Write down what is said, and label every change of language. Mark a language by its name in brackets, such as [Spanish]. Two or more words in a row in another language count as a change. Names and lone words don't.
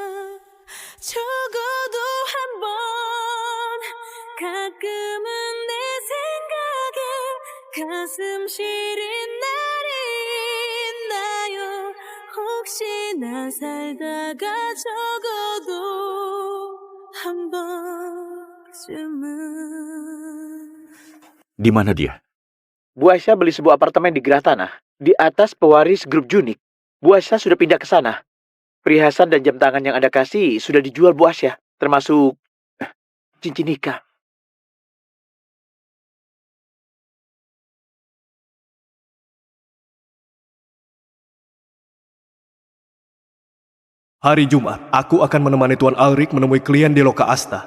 [Korean] 적어도 한번 가끔은 내 생각에 가슴 시린 날이 있나요 혹시나 살다가 적어도 한 번쯤은 [Indonesian] di mana dia? Bu Aisyah beli sebuah apartemen di Gerah Tanah, di atas pewaris grup Junik. Bu Aisyah sudah pindah ke sana. Perhiasan dan jam tangan yang Anda kasih sudah dijual Bu Aisyah, termasuk cincin nikah. Hari Jumat, aku akan menemani Tuan Alrik menemui klien di Loka Asta.